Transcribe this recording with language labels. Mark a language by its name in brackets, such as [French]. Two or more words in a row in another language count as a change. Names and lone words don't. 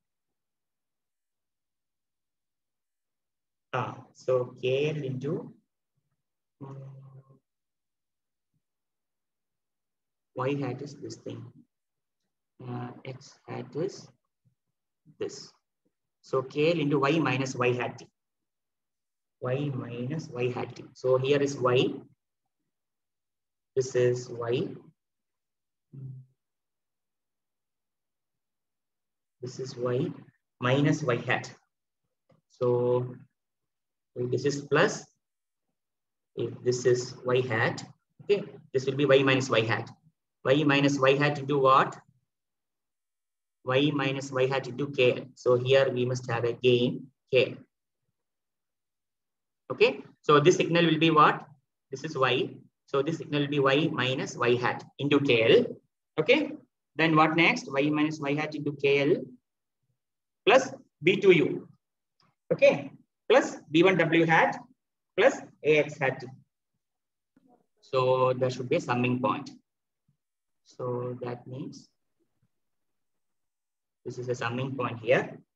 [English] So KL into y hat is this thing. X hat is this. So KL into y minus y hat t. Y minus y hat t. So here is y. This is y. This is y minus y hat. So this is plus. If this is y hat, okay, this will be y minus y hat. Y minus y hat into what? Y minus y hat into k. So here we must have a gain k. Okay, so this signal will be what? This is y. So this signal will be y minus y hat into kl. Okay, then what next? Y minus y hat into kl plus b2u. Okay, plus b1w hat plus ax hat. So there should be a summing point. So that means this is a summing point here.